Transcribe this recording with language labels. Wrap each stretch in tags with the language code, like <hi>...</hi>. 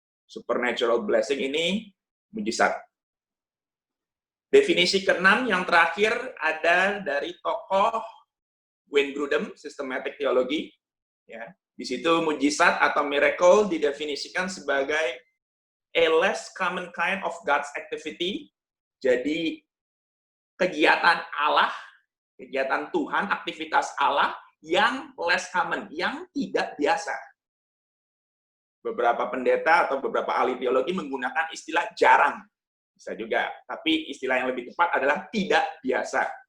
<en>Supernatural blessing</en> <id>ini mujizat. Definisi ke-6 yang terakhir ada dari tokoh Wayne Grudem, Systematic Theology. Ya, di situ mujizat atau miracle didefinisikan sebagai</id> <en>a less common kind of God's activity.</en> <id>Jadi kegiatan Allah, kegiatan Tuhan, aktivitas Allah yang</id> <en>less common,</en> <id>yang tidak biasa. Beberapa pendeta atau beberapa ahli teologi menggunakan istilah jarang. Bisa juga, tapi istilah yang lebih tepat adalah tidak biasa.</id>